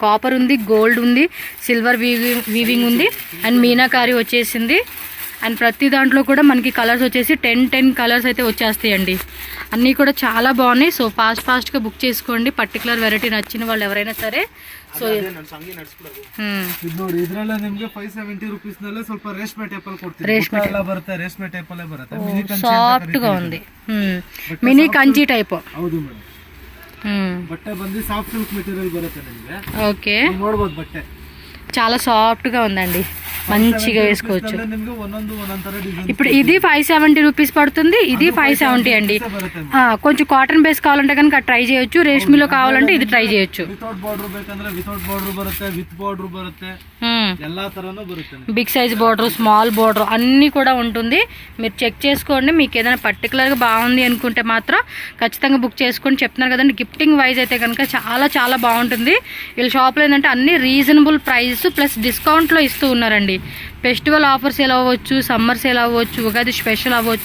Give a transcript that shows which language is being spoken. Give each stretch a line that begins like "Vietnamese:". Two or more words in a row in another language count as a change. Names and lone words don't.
Telugu: కాపర్ ఉంది, గోల్డ్ ఉంది,
English: silver weaving
Telugu: ఉంది అండ్ మీనాకారి వచ్చేసింది. అండ్ ప్రతి దాంట్లో కూడా మనకి కలర్స్ వచ్చేసి 10 కలర్స్ అయితే వచ్చేస్తాయండి. అన్నీ కూడా చాలా బాగున్నాయి. సో ఫాస్ట్గా బుక్ చేసుకోండి. పర్టికులర్ వెరైటీ నచ్చిన వాళ్ళు ఎవరైనా సరే. సో
Kannada: ನೋಡಿ, ಇದರಲ್ಲ ನಿಮಗೆ 570 ರೂಪೀಸ್ ನಲ್ಲೇ ಸ್ವಲ್ಪ ರೇಷ್ಮೆ ಟೈಪ್ ಅಲ್ಲಿ ಕೊಡ್ತೀನಿ. ರೇಷ್ಮೆ ಎಲ್ಲ ಬರುತ್ತೆ, ರೇಷ್ಮೆ ಟೈಪ್ ಅಲ್ಲೇ ಬರುತ್ತೆ.
Telugu: ಸಾಫ್ಟ್ గా ఉంది, మినీ కంచి టైప్.
Kannada: ಹೌದು ಮೇಡಮ್, ಬಟ್ಟೆ ಬಂದು
English: soft silk material
Kannada: ಬರುತ್ತೆ ನಿಮಗೆ.
Telugu: ఓకే,
Kannada: ನೋಡಬಹುದು ಬಟ್ಟೆ
Telugu: చాలా సాఫ్ట్గా ఉందండి, మంచిగా వేసుకోవచ్చు. ఇప్పుడు ఇది 570 రూపీస్ పడుతుంది, ఇది 570 అండి. కొంచెం
English: cotton base
Telugu: కావాలంటే కనుక ట్రై చేయొచ్చు, రేష్మిలో కావాలంటే ఇది ట్రై చేయొచ్చు.
Kannada: ಎಲ್ಲಾ ತರನು ಬರುತ್ತೆ.
English: big size border, small border
Telugu: అన్నీ కూడా ఉంటుంది. మీరు చెక్ చేసుకోండి. మీకు ఏదైనా పర్టికులర్గా బాగుంది అనుకుంటే మాత్రం ఖచ్చితంగా బుక్ చేసుకొని చెప్తున్నారు కదండి. గిఫ్టింగ్ వైజ్ అయితే కనుక చాలా చాలా బాగుంటుంది. వీళ్ళ షాప్లో ఏంటంటే అన్ని
English: reasonable price plus
Telugu: డిస్కౌంట్లో ఇస్తూ ఉన్నారండి.
English: festival offers
Telugu: ఎలా అవ్వచ్చు,
English: summer sale
Telugu: అవ్వచ్చు, ఉగాది స్పెషల్ అవ్వచ్చు.